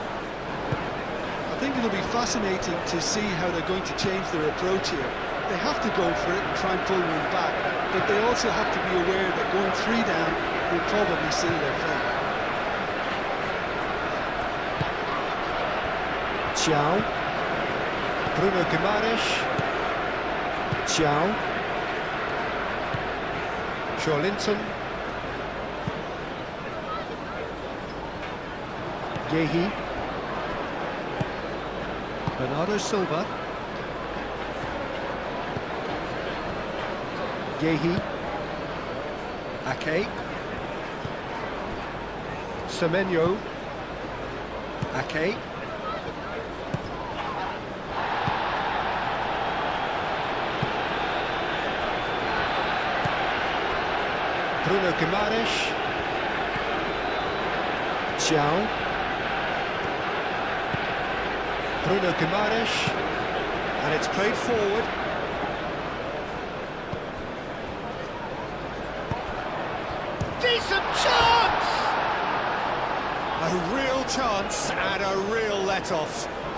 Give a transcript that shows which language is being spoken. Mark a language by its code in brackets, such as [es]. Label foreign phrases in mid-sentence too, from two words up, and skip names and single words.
[en] I think it'll be fascinating to see how they're going to change their approach here. They have to go for it and try and pull one back, but they also have to be aware that going 3 down will probably seal their fate. Thiaw. Bruno Guimaraes. Thiaw. Joelinton. Yehi. Bernardo Silva. Yehi. Ake. Semenyo. Ake. Bruno Guimaraes. Thiaw. Bruno Guimaraes, and it's played forward. Decent chance! A real chance and a real let-off.